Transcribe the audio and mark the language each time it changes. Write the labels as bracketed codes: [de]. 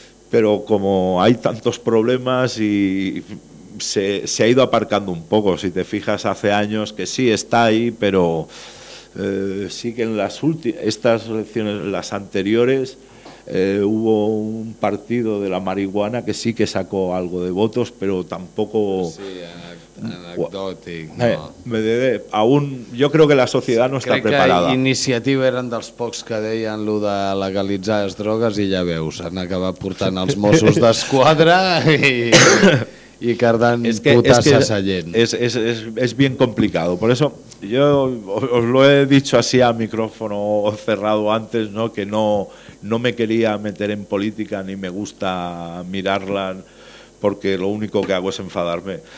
[es] Pero como hay tantos problemas y se ha ido aparcando un poco, si te fijas hace años, que sí está ahí, pero sí que en las estas elecciones, las anteriores... hubo un partido de la marihuana que sí que sacó algo de votos, pero tampoco... Sí, anecdótico. No. Aún yo creo que la sociedad no está preparada. [ca] Crec que Iniciativa eren dels pocs que deien lo de legalitzar les drogues, i ja veus, han acabat portant els Mossos d'Esquadra i cardant putasses a gent. [es] Es bien complicado. Por eso yo os lo he dicho así a micrófono cerrado antes, ¿no? Que no me quería meter en política ni me gusta mirarla, porque lo único que hago es enfadarme.